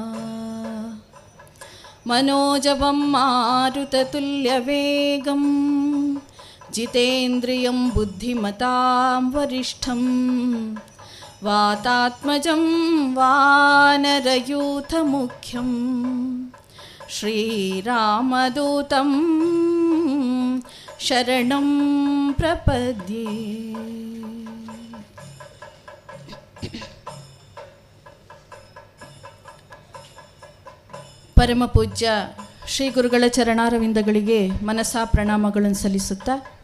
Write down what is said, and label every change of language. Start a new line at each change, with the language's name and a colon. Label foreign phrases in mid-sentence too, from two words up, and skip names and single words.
Sanskrit: ಮನೋಜವಂ ಮಾರುತತುಲ್ಯವೇಗಂ ಜಿತೇಂದ್ರಿಯಂ ಬುದ್ಧಿಮತಾಂ ವರಿಷ್ಠಂ ವಾತಾತ್ಮಜಂ ವಾನರಯೂಥಮುಖ್ಯಂ ಶ್ರೀರಾಮದೂತಂ ಶರಣಂ ಪ್ರಪದ್ಯೆ.
Kannada: ಪರಮ ಪೂಜ್ಯ ಶ್ರೀ ಗುರುಗಳ ಚರಣಾರವಿಂದಗಳಿಗೆ ಮನಸಾ ಪ್ರಣಾಮಗಳನ್ನು ಸಲ್ಲಿಸುತ್ತಾ,